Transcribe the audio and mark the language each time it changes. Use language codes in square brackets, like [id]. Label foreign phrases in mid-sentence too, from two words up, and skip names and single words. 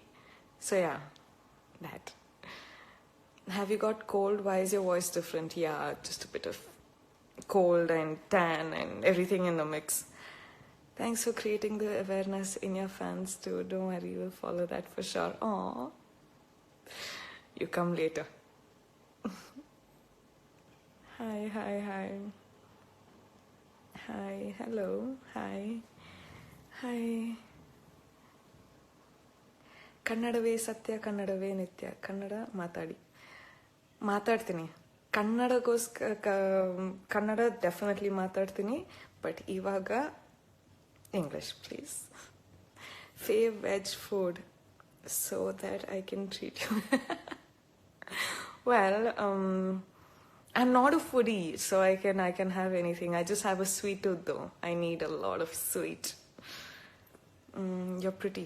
[en] So yeah, that. Have you got cold? Why is your voice different? Yeah, just a bit of cold and tan and everything in the mix. Thanks for creating the awareness in your fans too. Don't worry, we'll follow that for sure. Aww. You come later. Hi. Hi, hello. Hi. [kn] ಕನ್ನಡವೇ ಸತ್ಯ ಕನ್ನಡವೇ ನಿತ್ಯ ಕನ್ನಡ ಮಾತಾಡ್ತೀನಿ ಕನ್ನಡ ಡೆಫಿನೆಟ್ಲಿ ಮಾತಾಡ್ತೀನಿ ಬಟ್ ಇವಾಗ [en] English, please. Fave veg food so that I can treat you. Well, I'm not a foodie, so I can have anything. I just have a sweet tooth though. I need a lot of sweet. You're pretty.